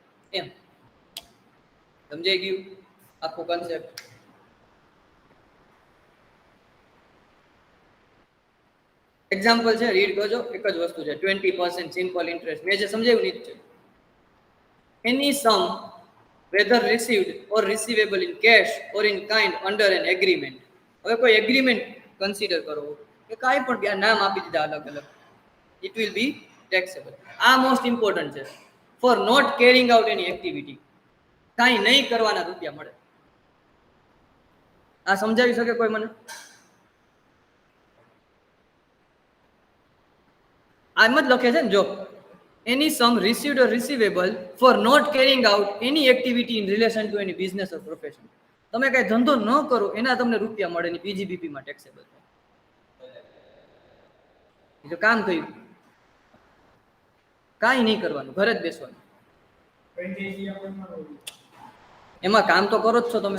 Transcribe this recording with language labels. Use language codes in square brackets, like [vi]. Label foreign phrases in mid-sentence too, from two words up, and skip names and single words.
[gu] એમ સમજાઈ ગયું આખું કન્સેપ્ટ? એક્ઝામ્પલ છે, રીડ કરજો. એક જ વસ્તુ છે, 20% [en] simple interest. [gu] મેં જે સમજાવ્યું નહીં છે. [en] any sum whether received or receivable in cash or in kind under an agreement. [gu] હવે કોઈ [en] agreement consider [gu] કરો કે કાંઈ પણ બે નામ આપી દીધા અલગ અલગ, [en] it will be taxable. [gu] આ [en] most important [gu] છે. [en] for not carrying out any activity, [gu] કાંઈ નહીં કરવાના રૂપિયા મળે. આ સમજાવી શકે કોઈ મને? આમ જ લખે છે ને, જો [en] any sum received or receivable for not carrying out any activity in relation to any business or profession. [gu] તમે કઈ ધંધો ન કરો એના તમને રૂપિયા મળે ને પીજીબીપી માં ટેક્સેબલ. જો કામ કર્યું, કાંઈ નહીં કરવાનું, ઘરે જ બેસવાનું. એમાં કામ તો કરો જ છો તમે.